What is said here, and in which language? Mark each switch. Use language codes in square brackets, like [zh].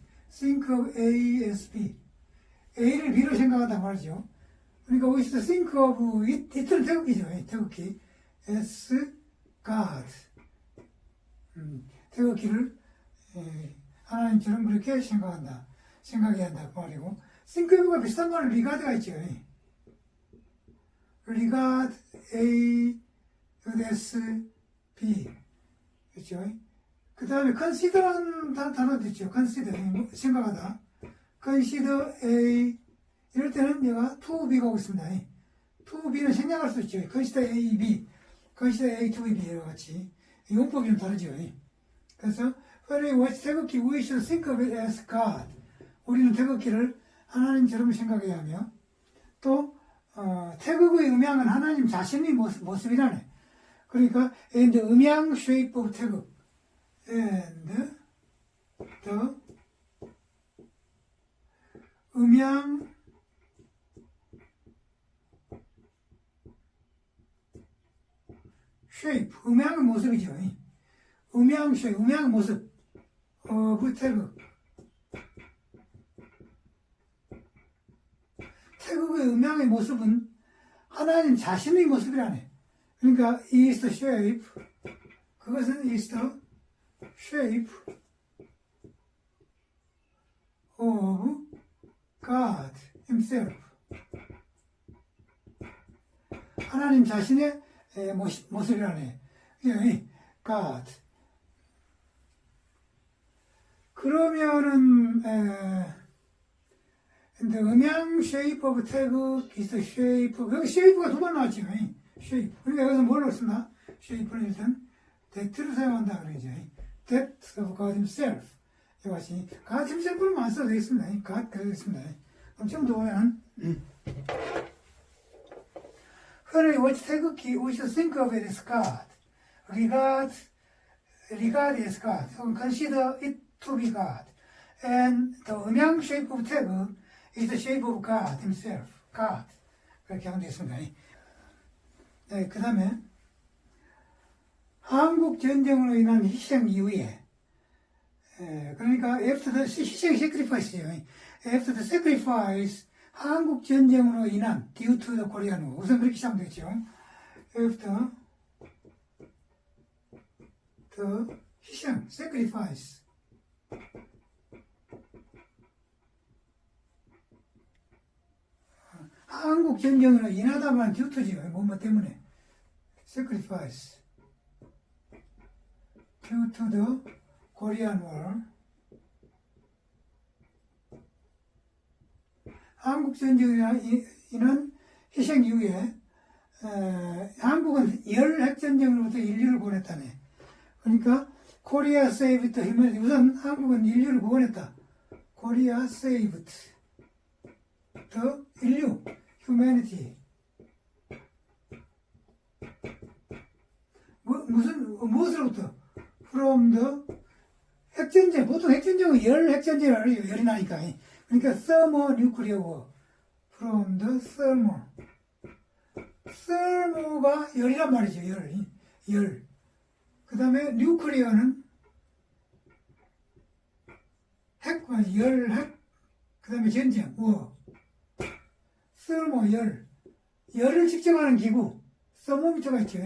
[en] think of ASB [ko] A를 B로 생각한단 말이죠. 그러니까 [en] we should think of it it [ko] 은 태극기죠. 태극기 [en] as God [ko] 태극기를 하나님처럼 그렇게 생각해야 한다 그 말이고 [en] think of [ko] 가 비슷한 말은 regard가 있죠. [en] regard A S B [ko] 그렇죠. 그 다음에 consider라는 단어도 있죠. consider 생각하다. consider A 이럴 때는 얘가 to B가 오고 있습니다. to B는 생략할 수 있죠. [en] consider A, B, consider A to B [ko] 이와 같이 용법이 좀 다르죠. [en] 그래서 when we watch 태극기, we should think of it as God. [ko] 우리는 태극기를 하나님처럼 생각해야 하며 또 태극의 음양은 하나님 자신의 모습이라네. 그러니까 [en] and the 음양 shape of 태극 and the 음양 shape, [ko] 음양의 모습이죠. 음양 shape, 음양의 모습 of 태극 태극의 음양의 모습은 하나님 자신의 모습이라네. 그러니까 [en] is the shape [ko] 그것은 [en] is the shape of God himself [ko] 하나님 자신의 모습이라네. God 그러면은 근데 음양 shape of 태극 [en] is the shape [ko] 여기 shape가 두 번 나왔죠. shape 그러니까 여기서 뭘 쓰나? shape는 일단 that를 사용한다 그러죠. [en] that of God himself 이것이 God himself는 [ko] 안 써도 되겠습니다. God 되겠습니다. [en] 그럼 좀 더 보면 when we watch 태극기 we should think of it as God regard as God consider it to be God and the 음양 shape of 태극 is the shape of God himself God [ko] 그렇게 하면 되겠습니다. 네, 그 다음에 한국 전쟁으로 인한 희생 이후에 그러니까 [en] after the [ko] 희생 [en] sacrifice [ko] 요. [en] after the sacrifice [ko] 한국 전쟁으로 인한 [en] due to the Korean War [ko] 우선 그렇게 시작하면 되겠죠. [en] after the 희생 sacrifice [ko] 한국 전쟁으로 인하다만 듀트지요. 뭐 때문에. [en] sacrifice due to the Korean War. [ko] 한국 전쟁으로 인한 희생 이후에 한국은 열 핵전쟁으로부터 인류를 구원했다네. [en] 그러니까 Korea saved the humanity. [ko] 우선 한국은 인류를 구원했다. [en] Korea saved the [ko] 인류, [en] humanity. [ko] 무엇으로부터? [en] From the [ko] 핵전쟁. 보통 핵전쟁은 열 핵전쟁을 알죠. 열이 나니까. [en] 그러니까 thermonuclear war. From the thermo. [ko] thermo가 열이란 말이죠. 열. 그 다음에 nuclear는 핵, 그 다음에 전쟁, war. thermo, 열을 측정하는 기구. 서모미터가 있죠.